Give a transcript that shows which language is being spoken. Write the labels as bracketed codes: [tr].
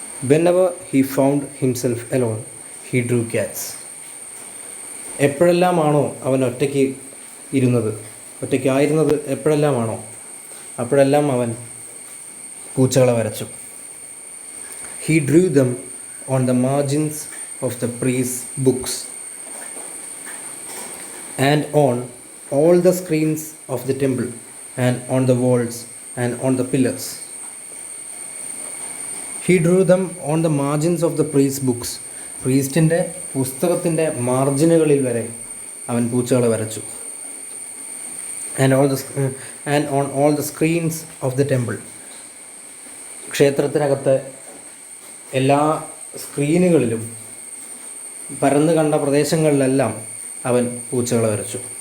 [en] Whenever he found himself alone, he drew cats. [ml] എപ്പോഴെല്ലാമാണോ അവൻ ഒറ്റയ്ക്കായിരുന്നത് എപ്പോഴെല്ലാമാണോ അപ്പോഴെല്ലാം അവൻ പൂച്ചകളെ വരച്ചു. [en] He drew them on the margins of the priest's books and on all the screens of the temple and on the walls and on the pillars. He drew them on the margins of the priest's books. [ml] പ്രീസ്റ്റിൻ്റെ പുസ്തകത്തിൻ്റെ മാർജിനുകളിൽ വരെ അവൻ പൂച്ചകളെ വരച്ചു. [en] and on all the screens of the temple. [ml] ക്ഷേത്രത്തിനകത്തെ എല്ലാ സ്ക്രീനുകളിലും പരന്നു കണ്ട പ്രദേശങ്ങളിലെല്ലാം അവൻ പൂച്ചകളെ വരച്ചു.